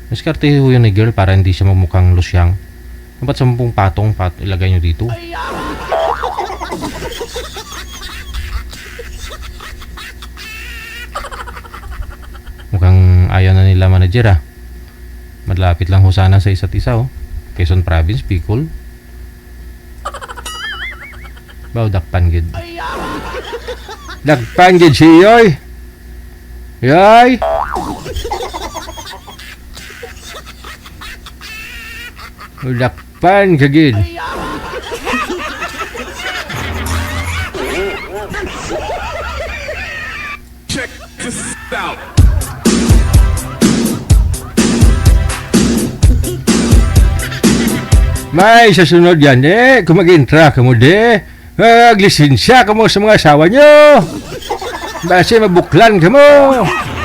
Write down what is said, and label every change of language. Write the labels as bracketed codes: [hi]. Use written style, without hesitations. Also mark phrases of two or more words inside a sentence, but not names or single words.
[tl] Diskarte ho yun ni girl para hindi siya magmukhang losyang. Dapat 10 patong ilagay nyo dito. Mukhang ayaw na nila manager ah. Malapit lang ho sana sa isa't isa oh. Quezon Province, [hil] Bicol. Baw dakpan gid. Dakpan gid si yoy. Yoy. Dakpan gid. [en] Check this out. [hil] May sa sunod yan kung mag-intra ka mo maglisensya ka mo sa mga asawa nyo. Basi mabuklan ka mo.